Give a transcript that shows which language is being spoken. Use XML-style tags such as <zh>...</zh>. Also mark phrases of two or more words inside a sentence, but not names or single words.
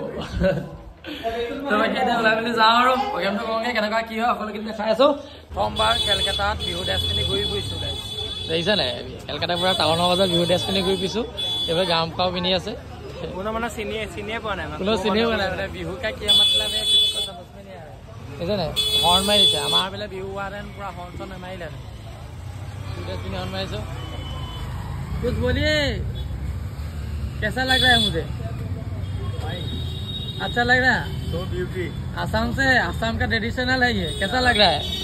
<as>তো বাকী এতিয়া ওলাই মেলি যাওঁ আৰু প্ৰগ্ৰেমটো কৰোঁগৈ, কেনেকুৱা কি হয় সকলোখিনি দেখাই আছোঁ। প্ৰথমবাৰ কেলকাতাত বিহু ড্ৰেছ পিন্ধি ঘূৰি ফুৰিছোঁ গাইজ, দেখিছে নাই। কেলকাতা পূৰা টাউনৰ মাজত বিহু ড্ৰেছ পিন্ধি ঘূৰি ফুৰিছোঁ। এইবাৰ গাম খাও পিন্ধি আছে, কোনো মানে চিনিয়ে পোৱা নাই, কোনো চিনিয়ে পোৱা নাই।</as> <hi>মানে বিহু का किया मतलब है किसको समझ में नहीं आ रहा है।</hi> <as>বুজিছেনে হৰ্ণ মাৰিছে আমাৰ বোলে বিহু হোৱাহেঁতেন পুৰা হৰ্ণ চৰ্ণ নেমাৰিলেহেঁতেন</as> <hi>पिनी हॉर्न मारिছো कुछ बोलिए कैसा लग रहा है मुझे अच्छा लग रहा है तो ब्यूटी आसाम से आसाम का ट्रेडिशनल है ये कैसा लग रहा है</hi>